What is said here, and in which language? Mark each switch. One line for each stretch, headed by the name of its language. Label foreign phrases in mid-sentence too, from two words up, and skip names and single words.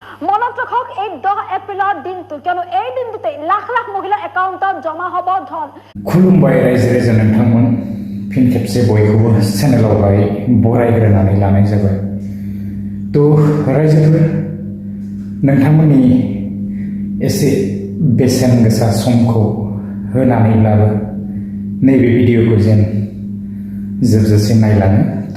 Assamese: মনত ৰাখক এই 10 এপ্ৰিলৰ দিনটো কিয়নো এই দিনটোতে লাখ লাখ মহিলা একাউণ্টত জমা হ'ব ধন
Bodo: खुलुमबाय रायजो राजा नोंथांमोन फिन खेबसे बयखौबो चेनेलावहाय बरायग्रोनानै लानाय जाबाय तो रायजोफोर नोंथांमोननि एसे बेसेन गोसा समखौ होनानैब्लाबो नैबे भिडिअखौ जेन जोबजासिम नायलाङो तो